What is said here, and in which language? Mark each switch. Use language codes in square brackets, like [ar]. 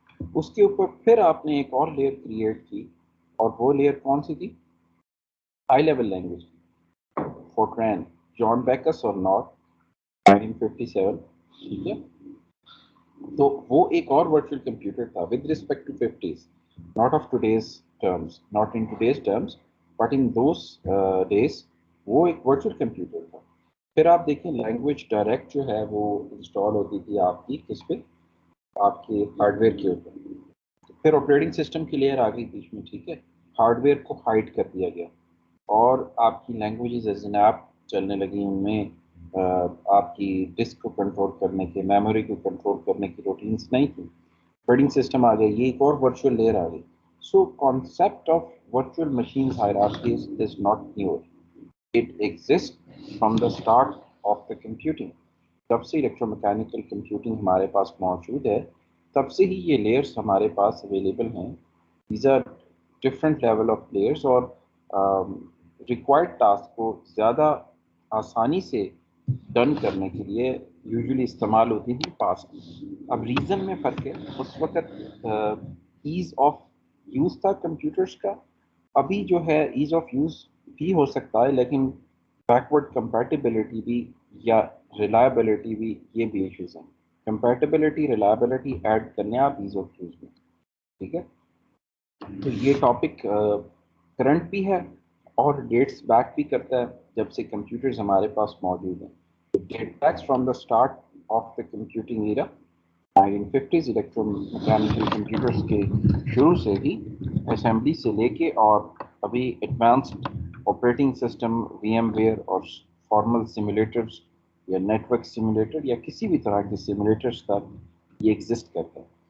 [ur] اس کے اوپر پھر آپ نے ایک اور لیئر کریٹ کی، اور وہ لیئر کون سی تھی؟ High level language. فورٹرین، جان بیکس اور نارتھ، 1957. ٹھیک ہے، تو وہ ایک اور ورچوئل کمپیوٹر تھا with respect to 50s. [en] not of today's terms, not in today's terms, but in those days [ur] وہ ایک ورچوئل کمپیوٹر تھا. پھر آپ دیکھیں لینگویج ڈائریکٹ جو ہے وہ انسٹال ہوتی تھی آپ کی کس پہ؟ آپ کے ہارڈ ویئر کے اوپر. پھر آپریٹنگ سسٹم کی لیئر آ گئی بیچ میں. ٹھیک ہے، ہارڈ ویئر کو ہائڈ کر دیا گیا، اور آپ کی لینگویجز ایز این ایپ چلنے لگی. ان میں آپ کی ڈسک کو کنٹرول کرنے کے، میموری کو کنٹرول کرنے کی روٹینس نہیں تھی. آپریٹنگ سسٹم آ گئی، یہ ایک اور ورچوئل لیئر آ گئی. [en] So concept of virtual machines hierarchies is not new. It exist from the start of the computing. [ur] جب سے الیکٹرو میکینیکل کمپیوٹنگ ہمارے پاس موجود ہے تب سے ہی یہ لیئرس ہمارے پاس اویلیبل ہیں. [en] these are different level of layers, [ur] اور ریکوائرڈ ٹاسک کو زیادہ آسانی سے ڈن کرنے کے لیے یوزلی استعمال ہوتی تھی پاس. اب ریزن میں فرق ہے. اس وقت ایز آف یوز تھا کمپیوٹرس کا. ابھی جو ہے ایز آف یوز بھی ہو سکتا ہے، لیکن بیکورڈ کمپیٹیبلٹی بھی یا ریلائبلٹی بھی، یہ بھی ایشوز ہیں. کمپیٹیبلٹی، ریلائبلٹی ایڈ کرنے آپ ایز آف یوز میں. ٹھیک ہے، تو یہ ٹاپک کرنٹ بھی ہے اور ڈیٹس بیک بھی کرتا ہے جب سے کمپیوٹرز ہمارے پاس موجود ہیں. [en] Date backs from the start of the computing era 1950s. [ur] Electro mechanical computers کے شروع سے ہی اسمبلی سے لے کے اور ابھی advanced operating system, we M where اور فارمل سیمولیٹرز یا نیٹ ورک سیمولیٹر یا کسی بھی طرح کے سیمولیٹرز کا یہ ایگزسٹ کرتا ہے.